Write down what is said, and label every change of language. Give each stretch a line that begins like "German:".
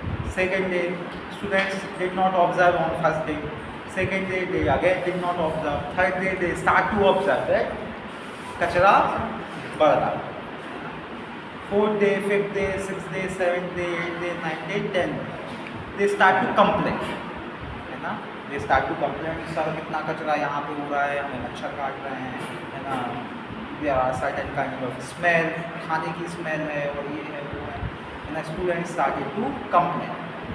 English: Second day, students did not observe on first day. Second day, they again did not observe. Third day, they start to observe that
Hindi: kachra बढ़ रहा।
English: Fourth day, fifth day, sixth day, seventh day, eighth day, ninth day, 10th day, they start to complain,
Hindi: है ना।
English: they start to complain,
Hindi: sir कितना कचरा यहाँ पे हो रहा है, हमें मच्छर काट रहे हैं,
English: है ना। there are certain kind of smell,
Hindi: खाने की smell है और ये है वो है,
English: and the students started to complain.